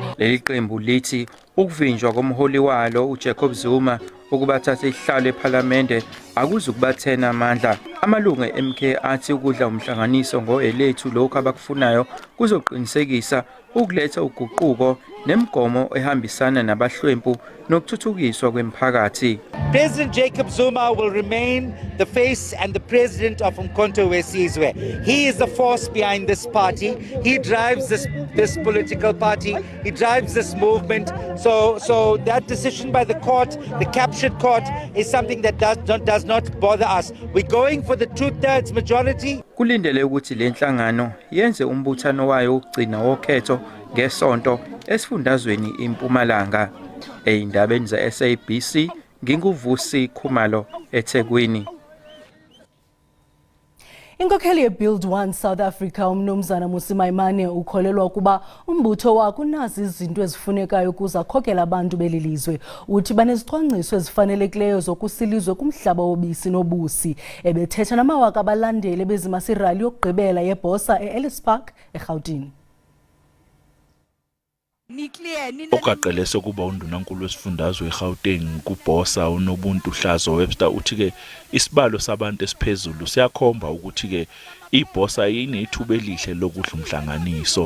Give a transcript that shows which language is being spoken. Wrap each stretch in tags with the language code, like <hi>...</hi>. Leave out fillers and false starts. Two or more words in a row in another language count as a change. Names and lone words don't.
<zu>Leli qembu lithi ukuvinjwa komholi walo uJacob Zuma ukubathatha ihlalo eParliament akuzukubathena amandla. Amalungu eMK athi ukudla umhlanganiso ngoelethu lokho abakufunayo kuzoqinisekisa ukuletha uguquko nemigomo ehambisana nabahlwempu nokuthuthukiswa kwemphakathi.</zu> <en>President Jacob Zuma will remain the face and the president of Umkhonto weSizwe. He is the force behind this party. He drives this political party. He drives this movement. So that decision by the court, the captured court, is something that does not bother us. We're going for the 2/3 majority.</en> <zu>Kulindele ukuthi le nhlangano yenze umbuthano wayo ukugcina wokhetho ngesonto esifundazweni iMpumalanga. Eindabeni za SABC nginguvusi Khumalo eThekwini.</zu> <xh>Inkokheli ye-Build One South Africa uMnumzana Mmusi Maimane ukholelwa ukuba umbutho wakhe unazi izinto ezifunekayo ukuze akhokele abantu belilizwe. Uthi banezicwangciso ezifanelekileyo zokusilizwe kumhlaba wobisi nobusi. Ebethetha namawaka abalandeli bezimasa irali yokugqibela yeBosa eEllis Park eGauteng.</xh> <zu>Okaqele sokuba undunankulu wesifundazwe eGauteng kuBosa uNobuntu Hlazo Webster uthi ke isibalo sabantu esiphezulu siyakhomba ukuthi ke iBosa inethuba elihle lokudla umhlanganiso.</zu>